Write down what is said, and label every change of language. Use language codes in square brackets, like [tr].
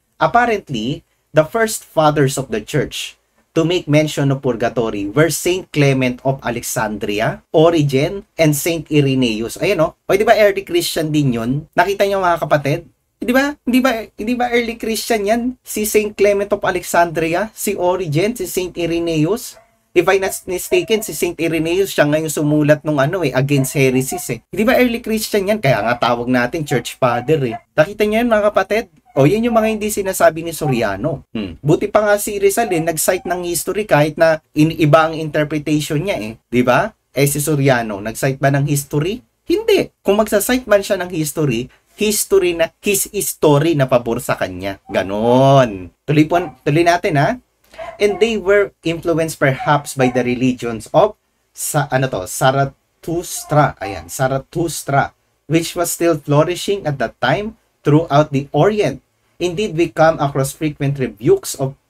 [en] Apparently, the first fathers of the church to make mention of purgatory were Saint Clement of Alexandria, Origen, and Saint Irenaeus. [tl] Ayan o. O, di ba early Christian din yun? Nakita niyo mga kapatid? Di ba? Hindi ba early Christian yan? Si Saint Clement of Alexandria, si Origen, si Saint Irenaeus. If I'm not mistaken, si Saint Irenaeus, siya ngayon sumulat nung against heresies Di ba early Christian yan? Kaya nga tawag natin church father Nakita niyo yan mga kapatid? O, yan yung mga hindi sinasabi ni Soriano. Buti pa nga si Rizal nag-cite ng history kahit na iba ang interpretation niya Di ba? Si Soriano, nag-cite ba ng history? Hindi. Kung magsa-cite man siya ng history his history na pabor sa kanya. Ganon. Tuloy natin [en] And they were influenced perhaps by the religions of Zarathustra. Ayan, Zarathustra, which was still flourishing at that time throughout the Orient. Indeed, we come across frequent rebukes of